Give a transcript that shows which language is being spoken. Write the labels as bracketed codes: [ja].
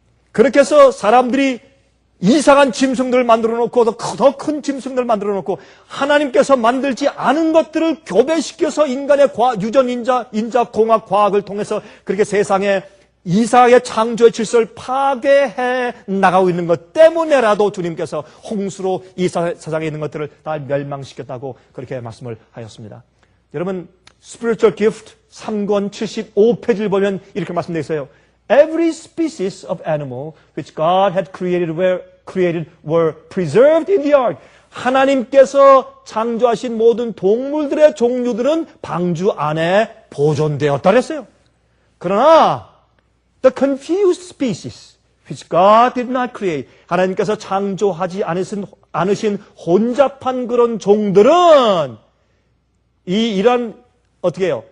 [ko] 그렇게 해서 사람들이 이상한 짐승들을 만들어 놓고 더 큰 짐승들을 만들어 놓고 하나님께서 만들지 않은 것들을 교배시켜서 인간의 유전인자 공학 과학을 통해서 그렇게 세상에 이상하게 창조의 질서를 파괴해 나가고 있는 것 때문에라도 주님께서 홍수로 이 세상에 있는 것들을 다 멸망시켰다고 그렇게 말씀을 하였습니다. 여러분, Spiritual Gift 3권 75페이지를 보면 이렇게 말씀되어 있어요. [en] Every species of animal which God had created were preserved in the ark. [ko] 하나님께서 창조하신 모든 동물들의 종류들은 방주 안에 보존되었다 그랬어요. 그러나 [en] the confused species which God did not create, [ko] 하나님께서 창조하지 않으신 혼잡한 그런 종들은 이런 어떻게 해요?